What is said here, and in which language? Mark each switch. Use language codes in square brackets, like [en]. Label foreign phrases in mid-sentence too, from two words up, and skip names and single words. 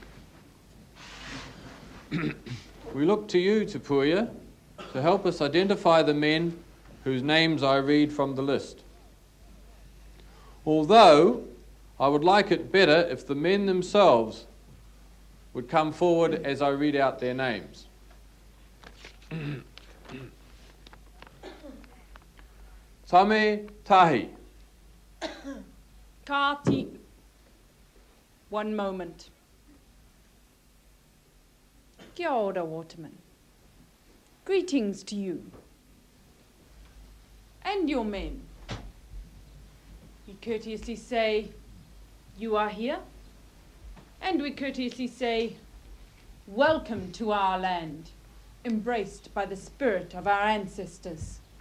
[en] We look to you, Te Puea, to help us identify the men whose names I read from the list. Although I would like it better if the men themselves would come forward as I read out their names. Tame Tahi. Kāti. One moment. [mi] Kia ora, Waterman. [en] Greetings to you. And your men. We courteously say, you are here, And we courteously say, welcome to our land, embraced by the spirit of our ancestors.